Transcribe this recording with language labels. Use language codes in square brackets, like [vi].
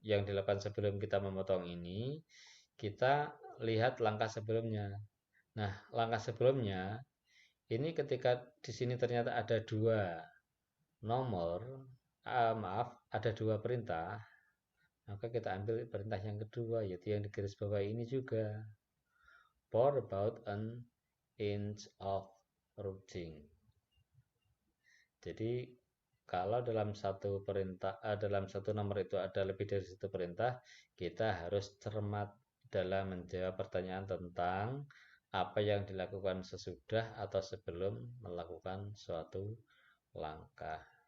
[id] Yang dilakukan sebelum kita memotong ini, kita lihat langkah sebelumnya. Nah, langkah sebelumnya ini ketika di sini ternyata ada 2 nomor, ada 2 perintah, maka kita ambil perintah yang kedua, yaitu yang di garis bawah ini juga. [en] Pour about an inch of rooting. [id] Jadi kalau dalam satu perintah, dalam satu nomor itu ada lebih dari satu perintah, kita harus cermat dalam menjawab pertanyaan tentang apa yang dilakukan sesudah atau sebelum melakukan suatu langkah.